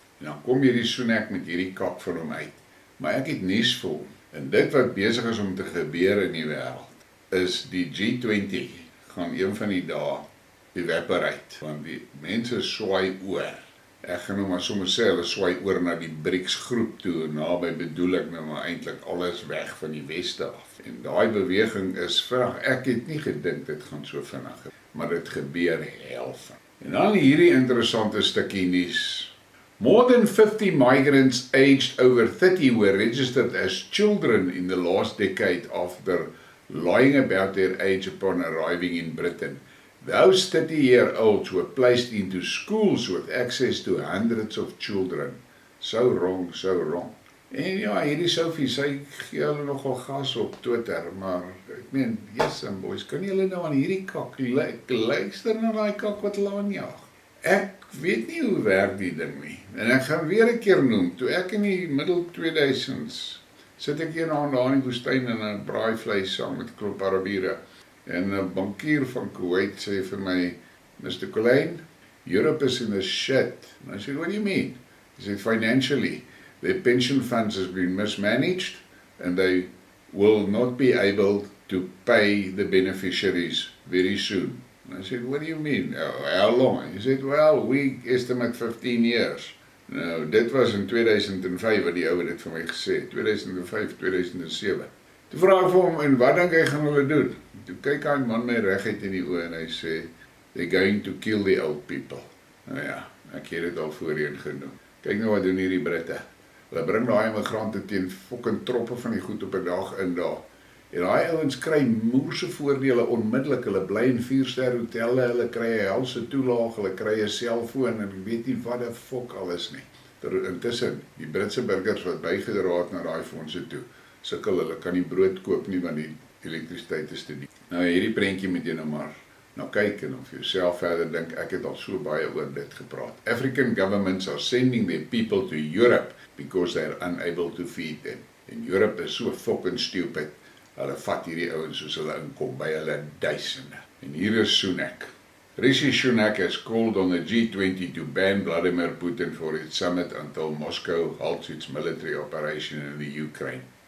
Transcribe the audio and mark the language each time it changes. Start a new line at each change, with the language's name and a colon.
Afrikaans: En dan kom hierdie Sunak met hierdie kak van hom uit. Maar ek het nuus vir hom, en dit wat besig is om te gebeur in die wêreld, is die G20 gaan een van die dae evaporate, want die mense swaai oor. Ek gaan nou maar sommer sê, hulle swaai oor na die BRICS groep toe, en naby bedoel ek nou maar eintlik alles weg van die weste af. En daai beweging is vinnig, ek het nie gedink dit gaan so vinnig, maar dit gebeur helfte. En dan hierdie interessante stukkie nuus.
English: More than 50 migrants aged over 30 were registered as children in the last decade after lying about their age upon arriving in Britain. Those 30-year-olds were placed into schools with access to hundreds of children. So wrong, so wrong.
Afrikaans: En ja, hierdie Sophie, sy gee hulle nogal gas op Twitter, maar ek meen, yes and boys, kan julle nou aan hierdie kak luister na die kak wat hulle aanjaag? Ek weet nie hoe werk die ding nie. En ek gaan weer 'n keer noem, toe ek in die middel 2000s, sit ek hier daar in die woestyn in 'n braaivleis saam met 'n klomp Arabiere. En 'n bankier van Kuwait sê vir my, Mr.
English: Colleen, Europe is in a shit. And I said, what do you mean? He said, financially, their pension funds has been mismanaged and they will not be able to pay the beneficiaries very soon. And I said, what do you mean? How long? He said, well, we estimate 15 years.
Afrikaans: Nou, dit was in 2005 wat die ouwe dit vir my gesê, 2005, 2007. Toe vraag ek vir hom, en wat dink hy gaan hulle doen? Toe kyk hy man my reguit in die oë en hy sê, they're going to kill the old people. Nou ja, ek het dit al voorheen genoem. Kyk nou wat doen hierdie Britte. Hulle bring daai immigrante teen fucking troppe van die goed op 'n dag in daar. En daai ouens kry moerse voordele onmiddellik. Hulle bly in 4-ster hotelle, hulle kry 'n helse toelaag, hulle kry 'n selfoon en ek weet nie wat die fok alles nie. Intussen, die Britse burgers wat bygedra het na daai fondse toe, sukkel hulle kan nie brood koop nie want die elektrisiteit is te duur. Nou hierdie prentjie moet jy nou maar nou kyk en of jy self verder dink, ek het al so baie oor dit gepraat.
English: African governments are sending their people to Europe because they are unable to feed them.
Afrikaans: En Europe is so fucking stupid. Hulle vat hierdie ouens soos hulle inkom by hulle duisende.
English: En hier is Sunak. Rishi Sunak has called on the G20 to ban Vladimir Putin for its summit until Moscow halts its military operation in the Ukraine.